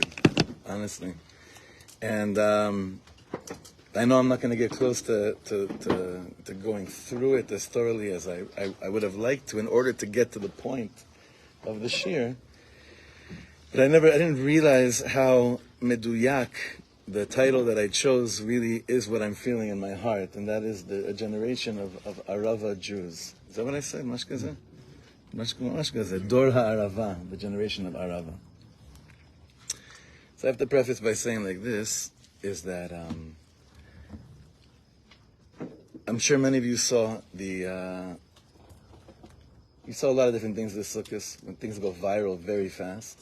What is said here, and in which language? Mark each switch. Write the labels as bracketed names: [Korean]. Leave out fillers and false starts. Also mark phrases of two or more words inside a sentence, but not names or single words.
[English] Honestly, and I know I'm not going to get close to going through it as thoroughly as I would have liked to in order to get to the point of the shir. But I didn't realize how meduyak the title that I chose really is what I'm feeling in my heart, and that is a generation of Arava Jews. Is that what I said? [Hebrew] מה שכזה? דור הערבה, [English] the generation of Arava. So I have to preface by saying like this, is that I'm sure many of you saw you saw a lot of different things this Sukkot, when things go viral very fast.